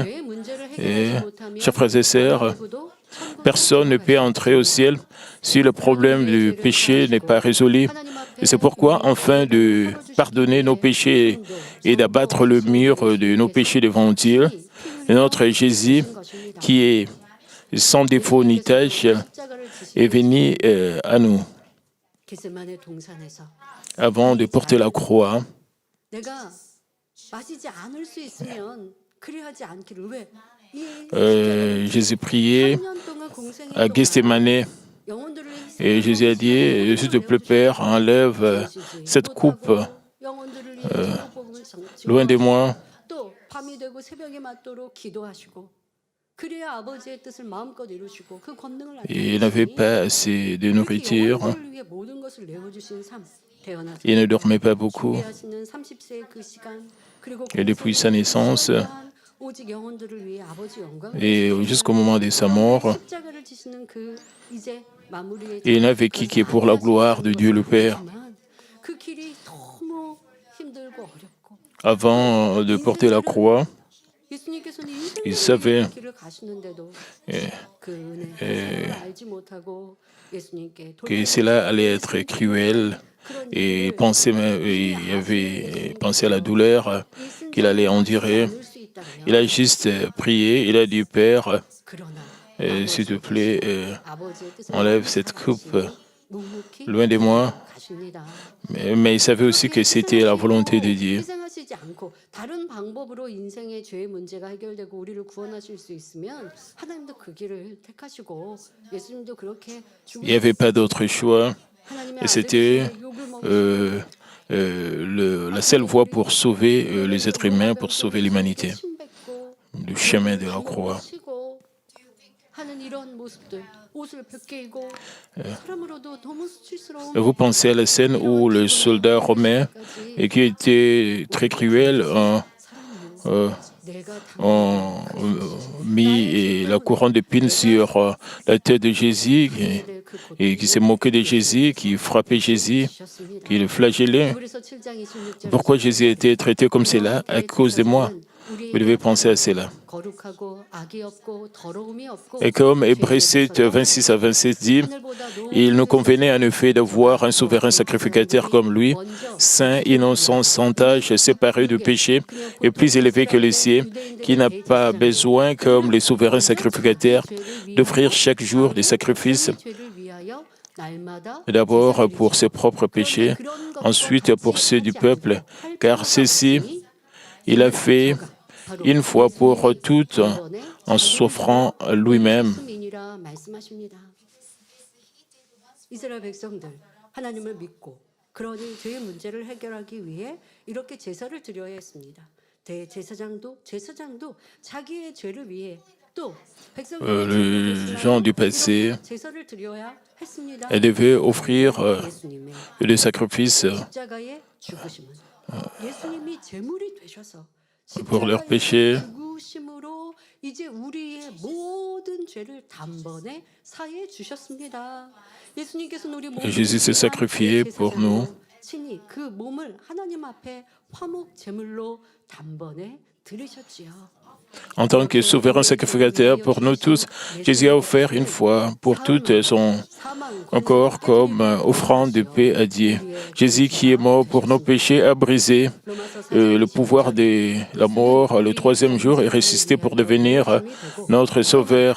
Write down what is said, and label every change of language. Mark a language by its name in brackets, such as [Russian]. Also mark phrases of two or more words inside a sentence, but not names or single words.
[French] Et, chers frères et sœurs, personne ne peut entrer au ciel si le problème du péché n'est pas résolu. Et c'est pourquoi, afin de pardonner nos péchés et d'abattre le mur de nos péchés devant Dieu, notre Jésus, qui est sans défaut ni tache, est venu à nous. [Korean] 겟세마네 동산에서 [French] Avant de porter la croix, [Korean] 내가 마시지 않을 수 있으면 그리하지 않기를 왜? [French] Jésus priait [Korean] 3년 동안 공생이 [French] à Gethsémanée [Korean] 영혼들을 [French] et Jésus a dit, s'il te plaît, Père, enlève cette coupe [Korean] 영혼들을 위해 축복복음을 [French] loin de moi. [Korean] 또 밤이 되고 새벽이 맞도록 기도하시고 그래야 아버지의 뜻을 마음껏 이루시고 그 권능을 [French] Et il n'avait pas assez de nourriture. [Korean] 영혼들을 위해 모든 것을 내어주신 삶 태어나서 [French] Il ne dormait pas beaucoup. [Korean] 준비하시는 30세의 그 시간 그리고 [French] Et depuis sa naissance [Korean] 오직 영혼들을 위해 아버지 영광을 [French] et jusqu'au moment de sa mort, [Korean] 십자가를 지시는 그 이제 마무리의 [French] il n'a vécu que pour la gloire de Dieu le Père. [Korean] 그 길이 너무 힘들고 어렵고 [French] Avant de porter la croix, [Korean] 예수님께서는 [French] il savait [Korean] 인생의 길을 가시는데도 그 은혜 알지 못하고 예수님께 [French] que cela allait être cruel et il avait pensé à la douleur qu'il allait endurer. Il a juste prié, il a dit, Père, s'il te plaît, enlève cette coupe loin de moi. Mais il savait aussi que c'était la volonté de Dieu. [Korean] 희생하시지 않고 다른 방법으로 인생의 죄의 문제가 해결되고 우리를 구원하실 수 있으면 하나님도 그 길을 택하시고 예수님도 그렇게 [French] Il n'y avait pas d'autre choix. [Korean] 하나님의 [French] Et c'était [Korean] 아들의 욕을 먹으시고 [French] la seule voie pour sauver les êtres humains, pour sauver l'humanité. [Korean] 침뱉고 [French] Le chemin de la croix. [Korean] 치고 하는 이런 모습들 옷을 벗기고 사람으로도 너무 수치스러운 [French] Vous pensez à la scène où le soldat romain, et qui était très cruel, [Korean] 내가 [French] ont mis la couronne d'épines sur la tête de Jésus et qui s'est moqué de Jésus, qui frappait Jésus, qui le flagellait. [Korean] 그래서 7장 26절 [French] Pourquoi Jésus a été traité comme cela? À cause de moi. Vous devez penser à cela. [Korean] 거룩하고 악이 없고 더러움이 없고 [French] Et comme Hébreux 7, 26 à 27 dit, il nous convenait en effet d'avoir un souverain sacrificateur comme lui, saint, innocent, sans tache, séparé du péché, et plus élevé que les cieux, qui n'a pas besoin, comme les souverains sacrificateurs, d'offrir chaque jour des sacrifices, d'abord pour ses propres péchés, ensuite pour ceux du peuple, car ceci, il a fait une fois pour toutes en s'offrant lui-même. [Korean] 이스라엘 백성들 하나님을 믿고 그러니 죄의 문제를 해결하기 위해 이렇게 제사를 드려야 했습니다. 대제사장도 자기의 죄를 위해 또 [French] Les gens du passé [Korean] 제사를 드려야 했습니다. [French] devaient offrir [Korean] 예수님의 [French] des sacrifices [Korean] 십자가의 죽으심은 예수님이 제물이 되셔서 [French] pour leurs péchés. [Korean] 죽으심으로 이제 우리의 모든 죄를 단번에 사해 주셨습니다. 예수님께서는 우리 몸을 [French] Jésus s'est sacrifié pour nous. [Korean] 친히 그 몸을 하나님 앞에 화목 제물로 단번에 드리셨지요. [French] En tant que souverain sacrificateur pour nous tous, Jésus a offert une fois pour toutes son corps comme offrande de paix à Dieu. Jésus qui est mort pour nos péchés a brisé le pouvoir de la mort le troisième jour et ressuscité pour devenir notre sauveur.